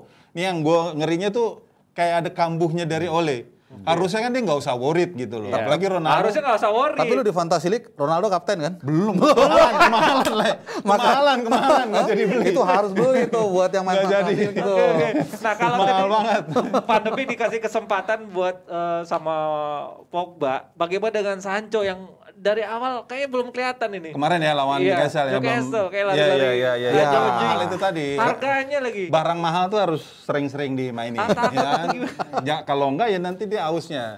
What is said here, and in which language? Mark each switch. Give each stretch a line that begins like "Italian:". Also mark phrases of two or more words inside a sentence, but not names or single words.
Indonesian: Ini yang gue ngerinya tuh kayak ada kambuhnya dari Ole. Harusnya kan dia nggak usah worried gitu loh. Apalagi Ronaldo. Harusnya nggak usah worried. Tapi lu di Fantasy League Ronaldo kapten kan? Belum. Kemahalan nggak jadi beli. Itu harus beli tuh buat yang main Fantasy League gitu. Nah kalau mahal banget. Van de Beek dikasih kesempatan buat sama Pogba, bagaimana dengan Sancho yang dari awal kayaknya belum kelihatan ini. Kemarin ya lawan Newcastle ya. Kayak lari-lari. Iya. Mahal itu tadi. Harganya lagi. Barang mahal tuh harus sering-sering dimainin. Ya kalau enggak ya nanti dia ausnya.